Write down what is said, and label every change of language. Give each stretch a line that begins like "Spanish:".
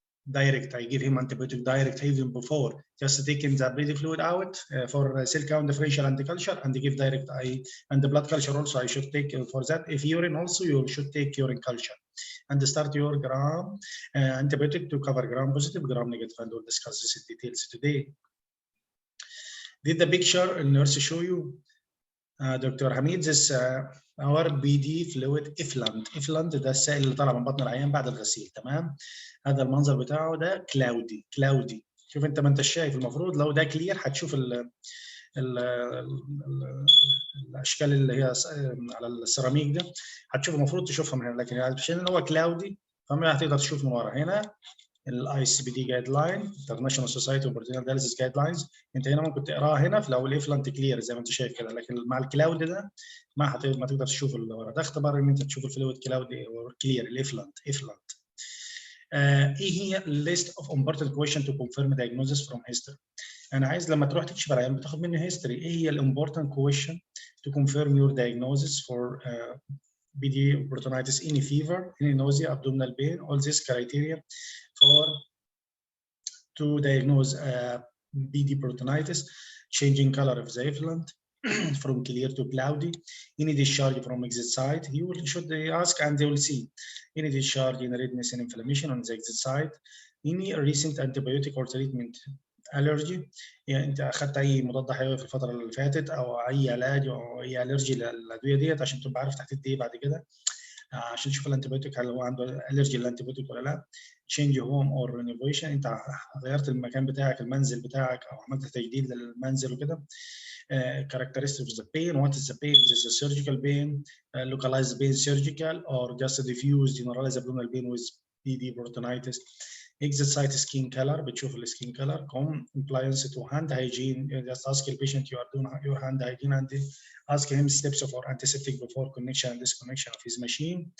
English: Direct, I give him antibiotic direct even before, just taking the bleeding fluid out for cell count differential and the culture, and give direct and the blood culture also I should take for that. If urine also, you should take urine culture and start your gram antibiotic to cover gram positive, gram negative, and we'll discuss this in details today. Did the picture nurse show you? Dr.
Arabic: Hamid,
English: this our BD fluid effluent
Arabic: ده السائل اللي طالع من بطن العيان بعد الغسيل. تمام، هذا المنظر بتاعه ده كلاودي. شوف انت ما انت شايف، المفروض لو ده كلير هتشوف الاشكال اللي هي على السيراميك ده، هتشوف المفروض تشوفها من هنا، لكن عشان هو كلاودي فما هتقدر تشوف من ورا. هنا Icbd Guideline International Society of Peritoneal Dialysis Guidelines، انت هنا ممكن تقراها هنا في لو الافلانت كلير زي ما انت شايف كده، لكن مع الكلاود ده ما تقدر تشوف اللي ورا. ده اختبار ان انت تشوف الفلويد كلاودي او كلير الافلانت. ايه هي
English: list of important questions to confirm diagnosis from history؟
Arabic: انا عايز لما تروح تكشف العيان بتاخد منه history. ايه هي
English: important question to confirm your diagnosis for BD peritonitis, any fever, any nausea, abdominal pain, all these criteria for to diagnose BD peritonitis. Changing color of the effluent from clear to cloudy, any discharge from exit site, you should ask and they will see any discharge in redness and inflammation on the exit site, any recent antibiotic or treatment allergy،
Arabic: يعني انت اخذت اي مضاد حيوي في الفتره اللي فاتت او اي علاج او اي الرجي للادويه ديت عشان تبقى عارف تحدد ايه بعد كده، عشان تشوف الانتيبيوتيك هل هو عنده الرجي للانتيبيوتيك ولا لا.
English: change home or renovation،
Arabic: انت غيرت المكان بتاعك، المنزل بتاعك، او عملت تجديد للمنزل وكده.
English: characteristics of the pain, what is the pain? Is this a surgical pain, localized pain surgical, or just a diffuse generalized abdominal pain with BD peritonitis. exit site skin color،
Arabic: بتشوف السكين
English: color. compliance to hand hygiene، just ask the patient you are doing your hand hygiene and ask him steps for antiseptic before connection and disconnection of his machine.